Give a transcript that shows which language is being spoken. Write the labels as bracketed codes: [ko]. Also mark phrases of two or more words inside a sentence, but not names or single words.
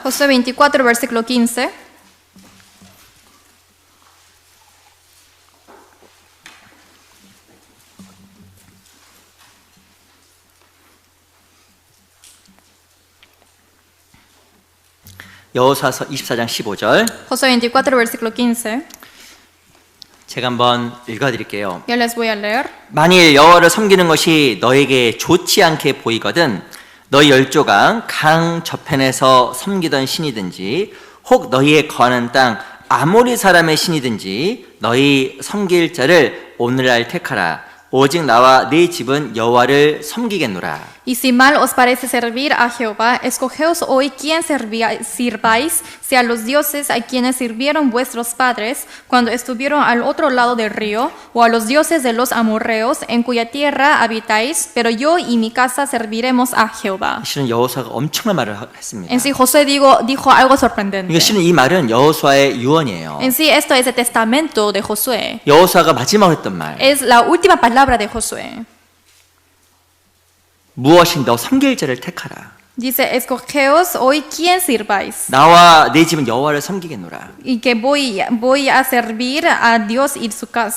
[es] Josué 24, versículo 15. [ko] 여호수아서 24장 15절 [es] Josué 24, versículo 15. [ko] 제가 한번 읽어드릴게요. [es] Yo les voy a leer. [ko] 만일 여호와를 섬기는 것이 너에게 좋지 않게 보이거든 너희 열조강 강 저편에서 섬기던 신이든지 혹 너희의 거하는 땅 아모리 사람의 신이든지 너희 섬길 자를 오늘날 택하라. 오직 나와 네 집은 여호와를 섬기겠노라. [es] Y si mal os parece servir a Jehová, escogeos hoy quién sirváis, si a los dioses a quienes sirvieron vuestros padres cuando estuvieron al otro lado del río, o a los dioses de los amorreos en cuya tierra habitáis, pero yo y mi casa serviremos a Jehová. [ko] 실은 여호수아가 엄청난 말을 했습니다. [es] En sí, Josué dijo algo sorprendente. [ko] 이게 실은 이 말은 여호수아의 유언이에요. [es] En sí, esto es el testamento de Josué. [ko] 여호수아가 마지막으로 했던 말. [es] Es la última palabra de Josué. [ko] 무엇인 너 섬길 자를 택하라. [es] Dice, escogeos hoy quién sirváis. [ko] 나와 내 집은 여호와를 섬기겠노라. [es] Y que voy a servir a Dios y su casa.